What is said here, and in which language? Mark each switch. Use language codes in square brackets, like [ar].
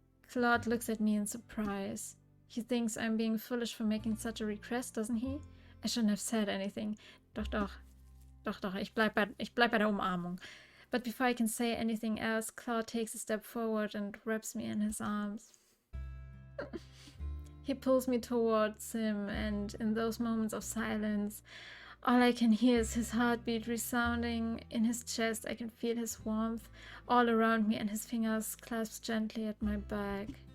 [en] Claude looks at me in surprise. He thinks I'm being foolish for making such a request, doesn't he? I shouldn't have said anything. [de] Doch, ich bleib bei der Umarmung. [en] But before I can say anything else, Claude takes a step forward and wraps me in his arms. He pulls me towards him, and in those moments of silence, all I can hear is his heartbeat resounding in his chest. I can feel his warmth all around me, and his fingers clasp gently at my back.